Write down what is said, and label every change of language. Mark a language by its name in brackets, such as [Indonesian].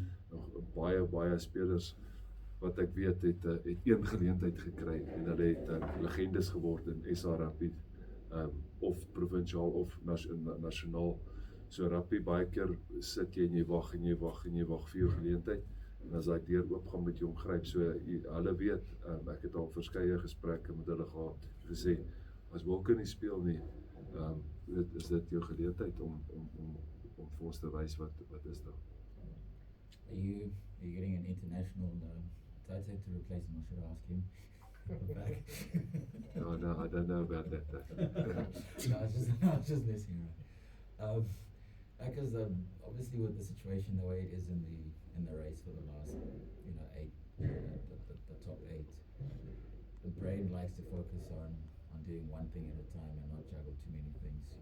[Afrikaans] Nog baie spelers wat ek weet het een geleentheid gekry en hulle het legendes geword in SA Rugby, of provinsiaal of nasionaal. So rugby baie keer sit jy en jy wag vir jou geleentheid. En as daai deur oopgaan moet jy hom gryp. So hulle weet, ek het al verskeie gesprekke met hulle gehad, gesê as Wilke nie speel nie, is dit jou geleentheid om vir ons te wys wat is daar. [English] Are you getting an international tight end to replace him, or should I ask him? Back. No, I don't know about that. No, I was just messing around. Because obviously with the situation the way it is in the race for the last, 8, the top 8, the brain likes to focus on doing one thing at a time and not juggle too many things.